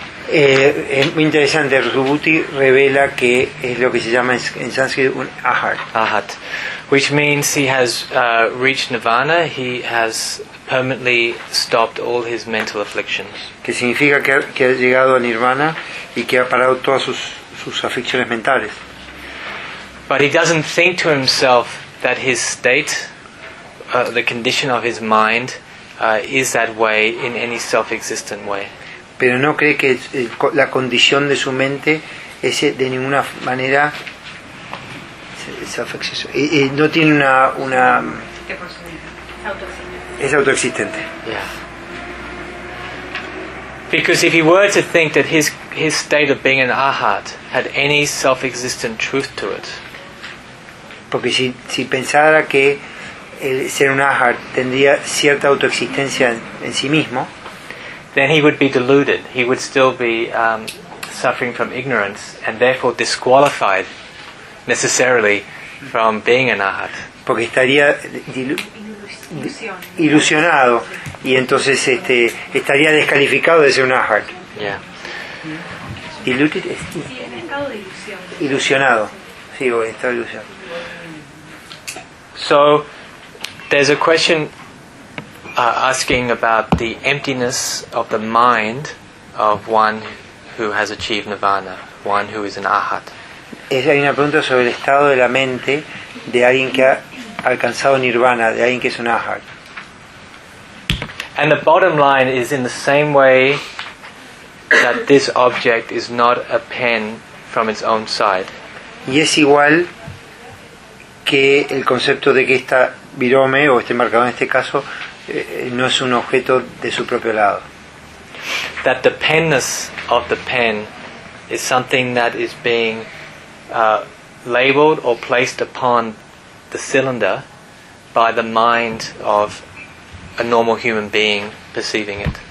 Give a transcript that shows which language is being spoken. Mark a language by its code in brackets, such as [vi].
[es] Es muy interesante. Subhuti revela que es lo que se llama en Sanskrit un arhat. [en] Arhat, which means he has reached nirvana. He has permanently stopped all his mental afflictions. [es] Que significa que ha llegado a nirvana y que ha parado todas sus aflicciones mentales. [en] But he doesn't think to himself that his state, the condition of his mind, is that way in any self-existent way. [es] Pero no cree que la condición de su mente es de ninguna manera self-existent. No tiene una es autoexistente. [en] Yeah. Because if he were to think that his state of being an arhat had any self-existent truth to it. [es] Porque si pensara que el ser un arhat tendría cierta autoexistencia en sí mismo, [en] then he would be deluded. He would still be suffering from ignorance and therefore disqualified necessarily from being an arhat. [es] Porque estaría ilusionado y entonces estaría descalificado de ser un arhat. [en] Yeah. [es] Deluded. Ilusionado. Sí, o estado de ilusión. [en] So, there's a question asking about the emptiness of the mind of one who has achieved nirvana, one who is an arhat. [es] Hay una pregunta sobre el estado de la mente de alguien que ha alcanzado nirvana, de alguien que es un arhat. [en] And the bottom line is in the same way that this object is not a pen from its own side. [es] Y es igual que el concepto de que esta birome o este marcador en este caso no es un objeto de su propio lado. [en] That the penness of the pen is something that is being labeled or placed upon the cylinder by the mind of a normal human being perceiving it.